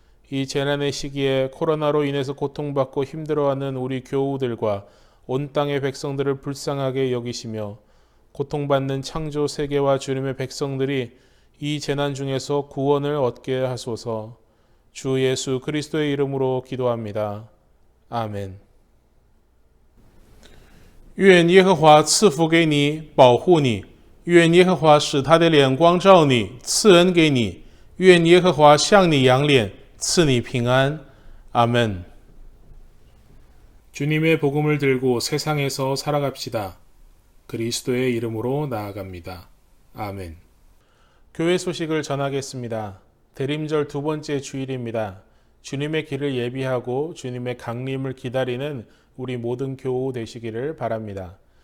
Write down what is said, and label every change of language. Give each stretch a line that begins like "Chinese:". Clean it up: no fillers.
Korean: 이 재난의 시기에 코로나로 인해서 고통받고 힘들어하는 우리 교우들과 온 땅의 백성들을 불쌍하게 여기시며 고통받는 창조 세계와 주님의 백성들이 이 재난 중에서 구원을 얻게 하소서. 주 예수 그리스도의 이름으로 기도합니다. 아멘.
Chinese: 愿耶和华赐福给你，保护你；愿耶和华使他的脸光照你，赐恩给你；愿耶和华向你扬脸，赐你平安。阿门。
Korean: 주님의 복음을 들고 세상에서 살아갑시다. 그리스도의 이름으로 나아갑니다. 아멘. 교회 소식을 전하겠습니다. 대림절 두 번째 주일입니다. 주님의 길을 예비하고 주님의 강림을 기다리는 우리 모든 교우 되시기를 바랍니다.